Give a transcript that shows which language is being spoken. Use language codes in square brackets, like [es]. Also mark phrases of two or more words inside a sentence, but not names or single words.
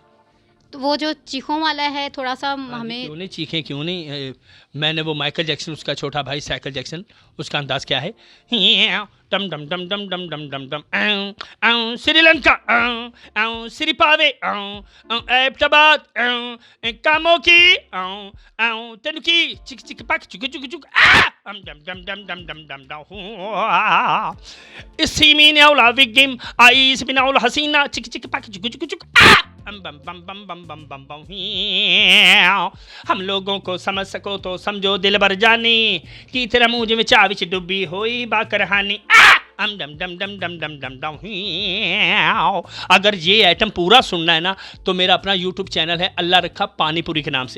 [ur] تو وہ جو چیخوں والا ہے تھوڑا سا ہمیں کیوں نہیں چیخیں کیوں نہیں. میں نے وہ مائیکل جیکسن اس کا چھوٹا بھائی سائیکل جیکسن اس کا انداز کیا ہے ڈم ڈم ڈم ڈم ڈم ڈم ڈم ڈم سری لنکا سری پاوے ایبٹاباد کاموں کی تنکی چک چک پک چک چک چک ڈم ڈم ڈم ڈم ڈم ڈم ڈم السیمین اولا وگم آئیس بنا الحسینہ چک چک پک چک چک چک بم بم بم بم بم بم بم بم. ہم لوگوں کو سمجھ سکو تو سمجھو دل بر جانی کی تیرا منہ میں چاہ وچ ڈبی ہوئی با کرہانی ڈم ڈم ڈم ڈم ڈم ڈم ڈم. اگر یہ ایٹم پورا سننا ہے نا تو میرا اپنا یوٹیوب چینل ہے اللہ رکھا پانی پوری کے نام سے.